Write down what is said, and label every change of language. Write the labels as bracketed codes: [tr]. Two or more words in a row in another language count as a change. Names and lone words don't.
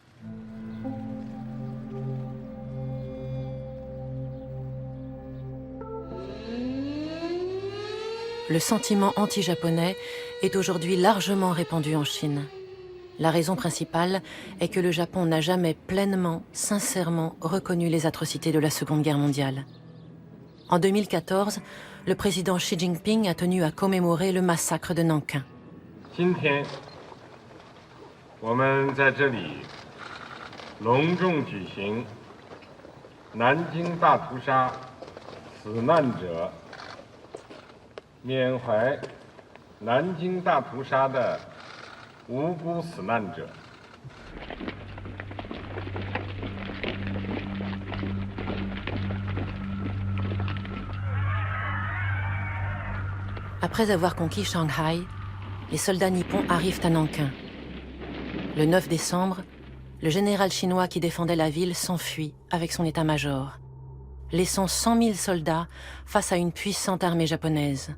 [fr] Le sentiment anti-japonais est aujourd'hui largement répandu en Chine. La raison principale est que le Japon n'a jamais pleinement, sincèrement reconnu les atrocités de la Seconde Guerre mondiale. En 2014, le président Xi Jinping a tenu à commémorer le massacre de Nankin. [zh] 今天，我们在这里隆重举行南京大屠杀死难者缅怀南京大屠杀的无辜死难者。 [fr] Après avoir conquis Shanghai, les soldats nippons arrivent à Nankin. Le 9 décembre, le général chinois qui défendait la ville s'enfuit avec son état-major, laissant 100 000 soldats face à une puissante armée japonaise.